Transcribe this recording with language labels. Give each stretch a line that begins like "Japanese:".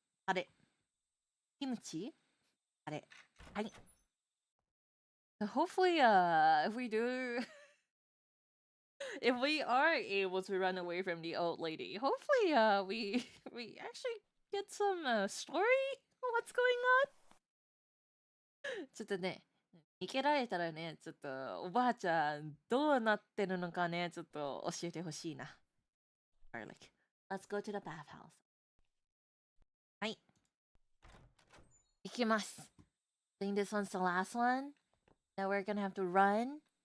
English: Tare. Kimchi. Tare. Hi. So hopefully, if we do... if we are able to run away from the old lady, hopefully, we actually get some, story? What's going on?
Japanese: ちょっとね、逃げられたらね、ちょっとおばあちゃんどうなってるのかね、ちょっと教えてほしいな。
English: Garlic. Let's go to the bathhouse.
Japanese: はい。行きます。
English: I think this one's the last one. Now we're gonna have to run.